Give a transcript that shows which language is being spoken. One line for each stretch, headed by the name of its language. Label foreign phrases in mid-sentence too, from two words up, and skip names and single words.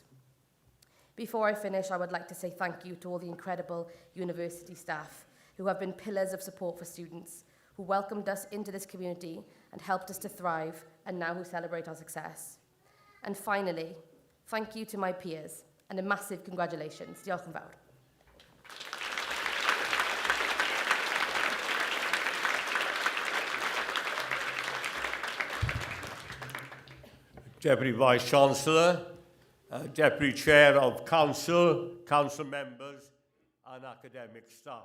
English: Before I finish, I would like to say thank you to all the incredible university staff who have been pillars of support for students, who welcomed us into this community and helped us to thrive, and now who celebrate our success. And finally, thank you to my peers, and a massive congratulations.
Welsh: Diolch yn fawr.
English: Deputy Vice-Chancellor, Deputy Chair of Council, Council members and academic staff.